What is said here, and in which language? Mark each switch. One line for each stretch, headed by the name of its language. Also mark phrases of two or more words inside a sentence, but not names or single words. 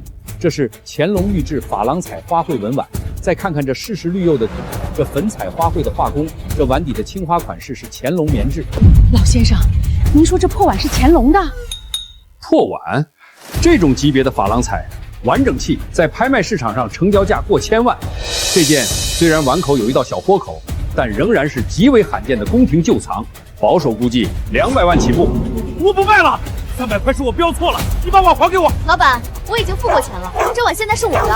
Chinese: 這是乾隆御製珐琅彩花卉紋碗。再看看這世事綠釉的底，這粉彩花卉的畫工，這碗底的青花款式是乾隆棉製。老先生，您說這破碗是乾隆的？破碗？這種級別的珐琅彩完整器，在拍賣市場上成交價過千萬。這件雖然碗口有一道小豁口，但仍然是極為罕見的宮廷舊藏，保守估計200萬起步。我不賣了，300塊是我標錯了，你把碗還給我。老闆，我已經付過錢了，這碗現在是我的。